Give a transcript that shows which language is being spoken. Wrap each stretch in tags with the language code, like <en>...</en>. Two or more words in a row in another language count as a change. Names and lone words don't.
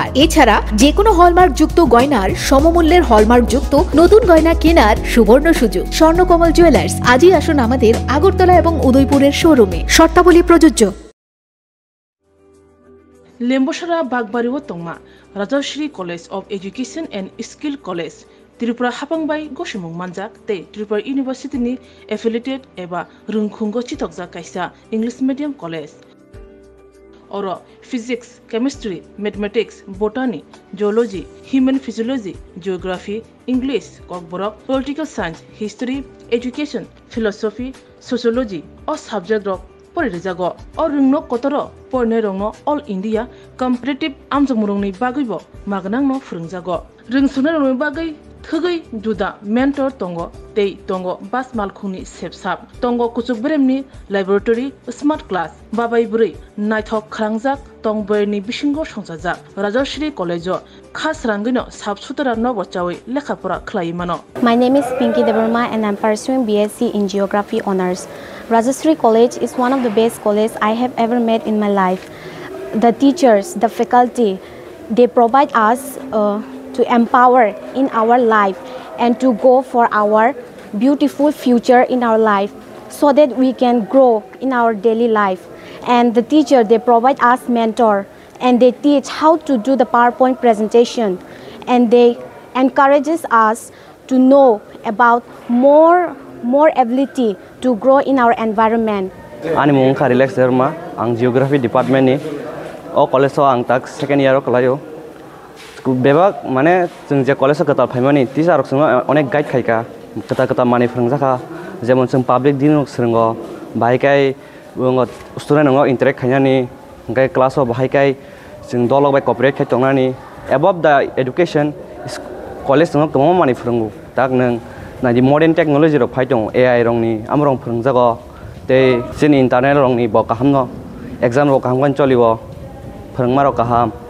<bn>এছাড়া যে কোনো হলমার্ক যুক্ত গয়নার সমমূল্যের হলমার্ক যুক্ত নতুন গয়না কেনার সুবর্ণ সুযোগ। স্বর্ণকমল জুয়েলার্স, আজই আসুন আমাদের আগরতলা এবং উদয়পুরের শোরুমে, শর্তাবলী প্রযোজ্য।</bn> <trp>লেম্বসারা বাগবাড়ি ও তংমা রাজশ্রী কলেজ অফ এডুকেশন এন্ড স্কিল কলেজ त्रिपुरा हापांबाई गसुमुं मानजाक ते त्रिपुरा यूनिवर्सिटी नि एफिलिएटेड एबा रुंखुंगो चितकजाक कायसा</trp> <en>English medium college और Physics, Chemistry, Mathematics, Botany, Geology, Human Physiology, Geography, English, Kokborok, Political Science, History, Education, Philosophy,</en> <trp>सोशियोलॉजी और सब्जेक्ट रक परिजागो और रुंगनो कतर पढ़ने रंगनो</trp> <en>All India competitive</en> <trp>आमजमुरंनि बागैबो मागनांनो फोरोंजागो रोंसुनो रंगनि बागै थगै जुदा मेंटर तंगो तै तंगो बास मालखुंनि सेबसाब तंगो कुचुक ब्रेमनि लैबोरेटरी</trp> <en>smart class</en> <trp>बाबाय बुरै नायथक खालांजाक तंबरनि बिसिंगो संजाजाक राजश्री कलेजो खास रांगैनो साबसुतरा नबचावै लेखाफोरा खलायमानो।</trp> <en>My name is Pinky Devarma and I'm pursuing BSc in Geography Honours. Rajashri College is one of the best colleges I have ever met in my life. The teachers, the faculty, they provide us to empower in our life and to go for our beautiful future in our life so that we can grow in our daily life. And the teacher, they provide us mentor and they teach how to do the PowerPoint presentation and they encourages us to know about more ability to grow in our environment.</en> <trp>Ani mung Relax Derma, ang Geography Department ni, o college ang tak second year o kalayo. Bebak mana जों जे कलेज कता फाइमानि टिचार जों अनेक गाइड खायका कता माने फोरोंजाखा जेमन जों पाब्लिक दिन सोंगो बाहायकाय स्टुडेन्ट नंगो इन्टारेक्ट खायनानि गाय क्लास बाहायकाय जों दलग बाय कॉपरेट खायतंनानि</trp> <en>above the education college</en> <trp>जों गोबां माने फोरोंगो दाग नों नादि</trp> <en>modern technology</en> <trp>रो फाइदं एआई रंनि आमरं फोरोंजागो ते जोंनि इन्टारनेट रंनि ब काहामनो एग्जाम रो काहामगन चलिबो फोरोंमारो काहाम</trp>